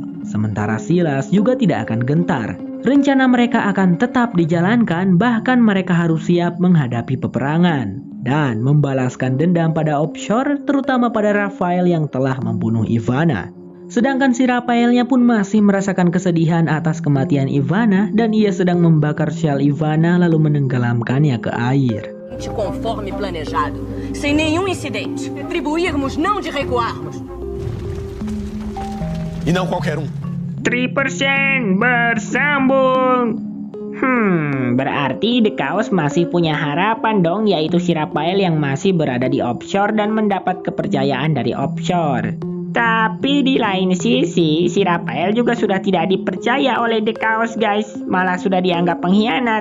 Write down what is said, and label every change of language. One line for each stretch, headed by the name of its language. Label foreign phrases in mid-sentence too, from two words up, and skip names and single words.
Indonesian: Sementara Silas juga tidak akan gentar. Rencana mereka akan tetap dijalankan, bahkan mereka harus siap menghadapi peperangan dan membalaskan dendam pada offshore, terutama pada Raphael yang telah membunuh Ivana. Sedangkan si Raphaelnya pun masih merasakan kesedihan atas kematian Ivana dan ia sedang membakar syal Ivana lalu menenggelamkannya ke air.
Portuguese: Conforme planejado, sem nenhum incidente. Atribuirmos, não de recuarmos. E não qualquer
Indonesian: 3% bersambung. Berarti The Chaos masih punya harapan dong, yaitu si Raphael yang masih berada di offshore dan mendapat kepercayaan dari offshore. Tapi di lain sisi, si Raphael juga sudah tidak dipercaya oleh The Chaos guys, malah sudah dianggap pengkhianat.